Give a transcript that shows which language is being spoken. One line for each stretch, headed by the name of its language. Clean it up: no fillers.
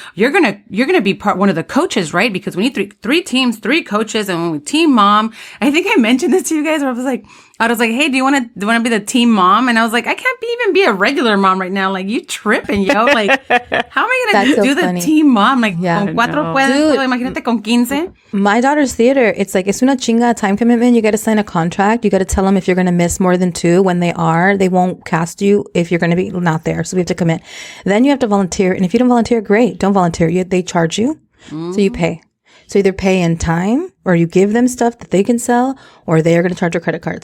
English: You're gonna be one of the coaches, right? Because we need three teams, 3 coaches, and we team mom. I think I mentioned this to you guys where I was like, hey, do you want to be the team mom? And I was like, I can't even be a regular mom right now. Like, you tripping, yo. Like, how am I going to do the team mom? Like, yeah,
Spanish: con 4 puedes, imagínate con 15.
English: My daughter's theater, it's like,
Spanish: es una chinga
English: time commitment. You got to sign a contract. You got to tell them if you're going to miss more than 2. When they won't cast you if you're going to be not there. So we have to commit. Then you have to volunteer. And if you don't volunteer, great. Don't volunteer. They charge you. So you pay. So either pay in time or you give them stuff that they can sell, or they are going to charge your credit card.